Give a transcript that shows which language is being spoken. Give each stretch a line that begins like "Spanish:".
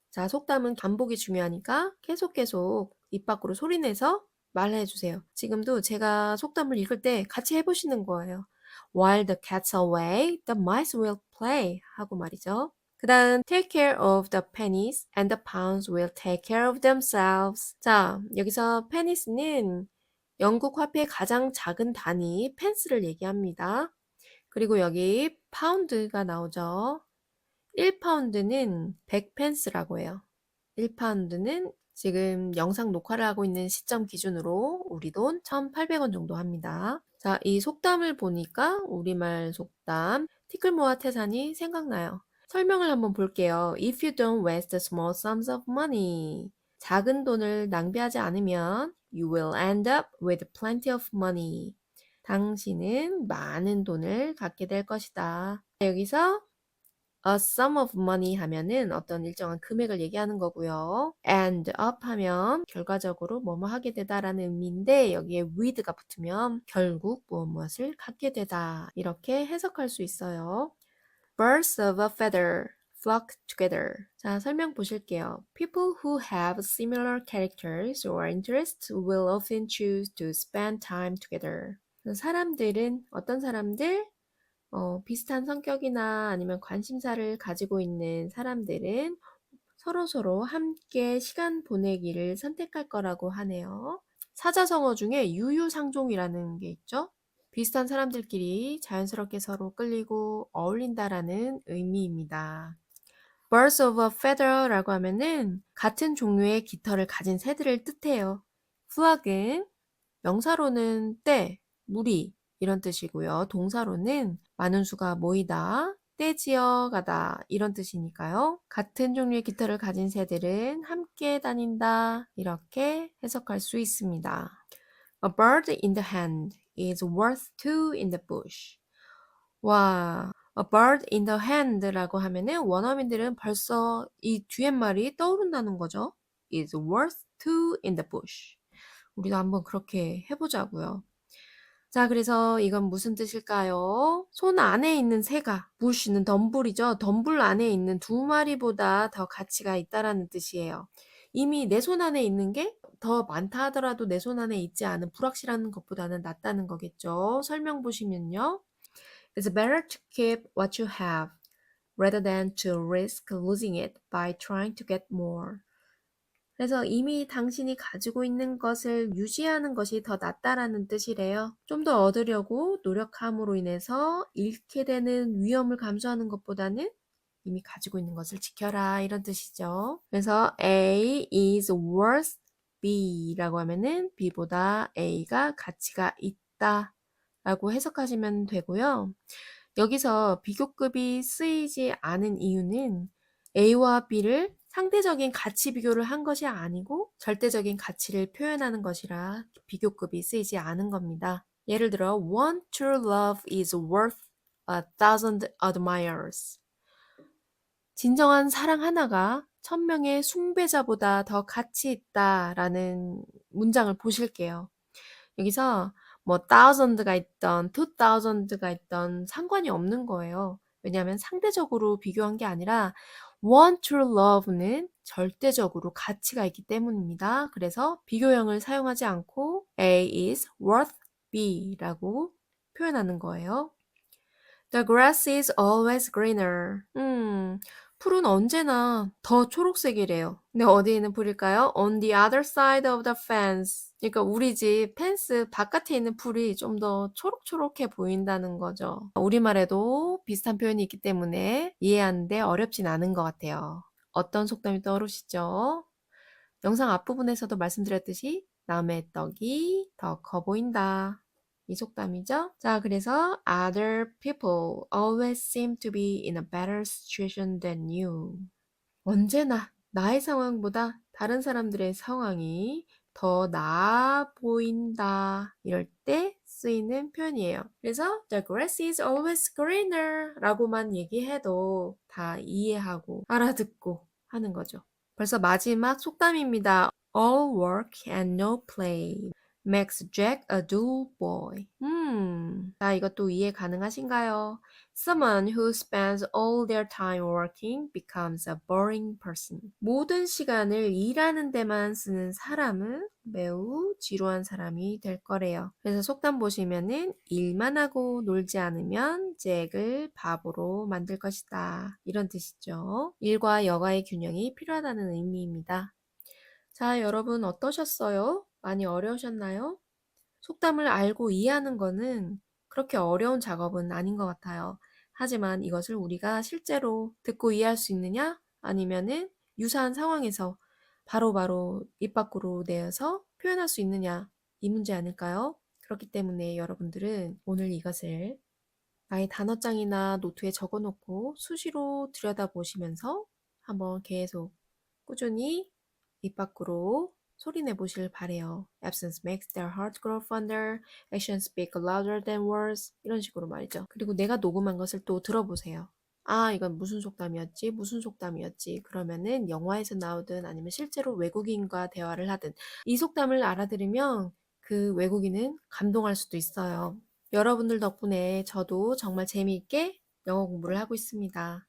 Korean: 자, 속담은 반복이 중요하니까 계속 입 밖으로 소리내서 말해 주세요. 지금도 제가 속담을 읽을 때 같이 해보시는 거예요.
English: While the cat's away, the mice will play
Korean: 하고 말이죠. 그 다음
English: take care of the pennies and the pounds will take care of themselves.
Korean: 자, 여기서 pennies는 영국 화폐의 가장 작은 단위 펜스를 얘기합니다. 그리고 여기 파운드가 나오죠. 1파운드는 100펜스라고 해요. 1파운드는 지금 영상 녹화를 하고 있는 시점 기준으로 우리 돈 1,800원 정도 합니다. 자, 이 속담을 보니까 우리말 속담 티끌모아 태산이 생각나요. 설명을 한번 볼게요.
English: If you don't waste small sums of money.
Korean: 작은 돈을 낭비하지 않으면
English: you will end up with plenty of money.
Korean: 당신은 많은 돈을 갖게 될 것이다. 여기서
English: a sum of money
Korean: 하면은 어떤 일정한 금액을 얘기하는 거고요. end up 하면 결과적으로 뭐뭐 하게 되다라는 의미인데 여기에 with가 붙으면 결국 무엇을 갖게 되다 이렇게 해석할 수 있어요.
English: Birds of a feather flock together.
Korean: 자, 설명 보실게요.
English: People who have similar characters or interests will often choose to spend time together.
Korean: 사람들은 어떤 사람들 비슷한 성격이나 아니면 관심사를 가지고 있는 사람들은 서로서로 함께 시간 보내기를 선택할 거라고 하네요. 사자성어 중에 유유상종이라는 게 있죠. 비슷한 사람들끼리 자연스럽게 서로 끌리고 어울린다라는 의미입니다.
English: Birds of a feather
Korean: 라고 하면은 같은 종류의 깃털을 가진 새들을 뜻해요. flock은 명사로는 때, 무리 이런 뜻이고요. 동사로는 많은 수가 모이다, 떼지어 가다 이런 뜻이니까요. 같은 종류의 깃털을 가진 새들은 함께 다닌다 이렇게 해석할 수 있습니다.
English: A bird in the hand is worth two in the bush.
Korean: 와,
English: a bird in the hand
Korean: 라고 하면은 원어민들은 벌써 이 뒤에 말이 떠오른다는 거죠.
English: is worth two in the bush.
Korean: 우리도 한번 그렇게 해보자고요. 자, 그래서 이건 무슨 뜻일까요? 손 안에 있는 새가, 부시는 덤불이죠. 덤불 안에 있는 두 마리보다 더 가치가 있다라는 뜻이에요. 이미 내 손 안에 있는 게 더 많다 하더라도 내 손 안에 있지 않은 불확실한 것보다는 낫다는 거겠죠. 설명 보시면요.
English: It's better to keep what you have rather than to risk losing it by trying to get more.
Korean: 그래서 이미 당신이 가지고 있는 것을 유지하는 것이 더 낫다라는 뜻이래요. 좀 더 얻으려고 노력함으로 인해서 잃게 되는 위험을 감수하는 것보다는 이미 가지고 있는 것을 지켜라 이런 뜻이죠. 그래서 A is worth B라고 하면은 B보다 A가 가치가 있다 라고 해석하시면 되고요. 여기서 비교급이 쓰이지 않은 이유는 A와 B를 상대적인 가치 비교를 한 것이 아니고 절대적인 가치를 표현하는 것이라 비교급이 쓰이지 않은 겁니다. 예를 들어,
English: one true love is worth a thousand admirers.
Korean: 진정한 사랑 하나가 1000명의 숭배자보다 더 가치 있다라는 문장을 보실게요. 여기서 뭐 thousand가 있던 2000가 있던 상관이 없는 거예요. 왜냐하면 상대적으로 비교한 게 아니라
English: one true love
Korean: 는 절대적으로 가치가 있기 때문입니다. 그래서 비교형을 사용하지 않고 A is worth B라고 표현하는 거예요.
English: The grass is always greener.
Korean: 풀은 언제나 더 초록색이래요. 근데 어디에 있는 풀일까요?
English: On the other side of the fence.
Korean: 그러니까 우리 집 펜스 바깥에 있는 풀이 좀 더 초록초록해 보인다는 거죠. 우리말에도 비슷한 표현이 있기 때문에 이해하는데 어렵진 않은 것 같아요. 어떤 속담이 떠오르시죠? 영상 앞부분에서도 말씀드렸듯이 남의 떡이 더 커 보인다. 이 속담이죠. 자, 그래서
English: other people always seem to be in a better situation than you.
Korean: 언제나 나의 상황보다 다른 사람들의 상황이 더 나아 보인다. 이럴 때 쓰이는 표현이에요. 그래서
English: the grass is always greener
Korean: 라고만 얘기해도 다 이해하고 알아듣고 하는 거죠. 벌써 마지막 속담입니다.
English: All work and no play makes Jack a dull boy.
Korean: 자, 이것도 이해 가능하신가요?
English: Someone who spends all their time working becomes a boring person.
Korean: 모든 시간을 일하는 데만 쓰는 사람은 매우 지루한 사람이 될 거래요. 그래서 속담 보시면은 일만 하고 놀지 않으면 잭을 바보로 만들 것이다. 이런 뜻이죠. 일과 여가의 균형이 필요하다는 의미입니다. 자, 여러분 어떠셨어요? 많이 어려우셨나요? 속담을 알고 이해하는 거는 그렇게 어려운 작업은 아닌 것 같아요. 하지만 이것을 우리가 실제로 듣고 이해할 수 있느냐? 아니면은 유사한 상황에서 바로바로 입 밖으로 내어서 표현할 수 있느냐? 이 문제 아닐까요? 그렇기 때문에 여러분들은 오늘 이것을 나의 단어장이나 노트에 적어 놓고 수시로 들여다보시면서 한번 계속 꾸준히 입 밖으로 소리내 보실 바래요.
English: Absence makes their heart grow fonder. Actions speak louder than words.
Korean: 이런 식으로 말이죠. 그리고 내가 녹음한 것을 또 들어보세요. 아, 이건 무슨 속담이었지? 무슨 속담이었지? 그러면은 영화에서 나오든 아니면 실제로 외국인과 대화를 하든 이 속담을 알아들으면 그 외국인은 감동할 수도 있어요. 여러분들 덕분에 저도 정말 재미있게 영어 공부를 하고 있습니다.